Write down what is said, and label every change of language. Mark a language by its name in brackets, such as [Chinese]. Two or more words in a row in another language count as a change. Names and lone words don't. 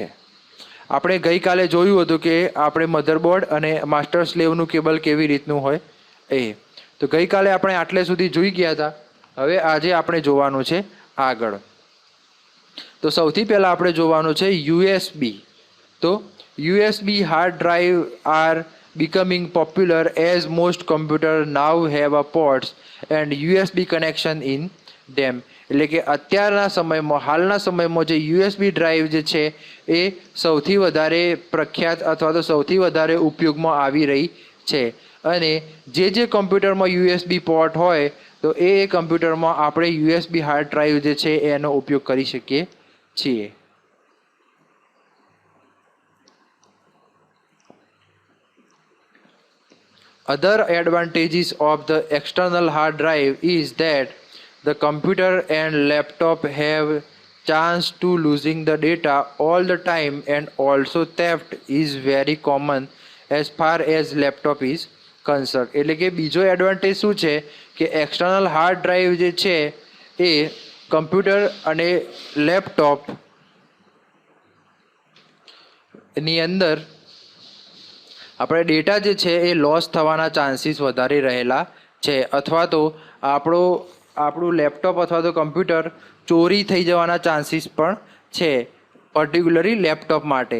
[Gujarati] આપણે ગઈકાલે જોયું હતું કે આપણે મધરબોર્ડ અને [English] master slave [Gujarati] કેબલ કેવી રીતનું હોય એ. તો ગઈકાલે આપણે આટલે સુધી જોઈ ગયા હતા. હવે આજે આપણે જોવાનું છે આગળ. તો સૌથી પહેલાં આપણે જોવાનું છે USB. [English] તો USB hard drive are becoming popular as most computers now have a ports and USB connection in them. [Gujarati] એટલે કે અત્યારના સમયમાં હાલના સમયમાં જે USB ડ્રાઈવ જે છે એ સૌથી વધારે પ્રખ્યાત અથવા તો સૌથી વધારે ઉપયોગમાં આવી રહી છે. અને જે કમ્પ્યુટરમાં USB પોર્ટ હોય તો એ કમ્પ્યુટરમાં આપણે USB [English] hard drive [Gujarati] જે છે એનો ઉપયોગ કરી શકીએ છીએ. [English] Other advantages of the external hard drive is that the computer and laptop have chance to losing the data all the time, and also theft is very common as far as laptop is concerned. [Gujarati] એટલે કે બીજો એડવાન્ટેજ શું છે કે [English] external hard drive [Gujarati] જે છે એ કમ્પ્યુટર અને લેપટોપ ની અંદર આપણે ડેટા જે છે એ લોસ થવાના ચાન્સીસ વધારે રહેલા છે, અથવા તો આપણું લેપટોપ અથવા તો કમ્પ્યુટર ચોરી થઈ જવાના ચાન્સીસ પણ છે, પર્ટિક્યુલરલી લેપટોપ માટે.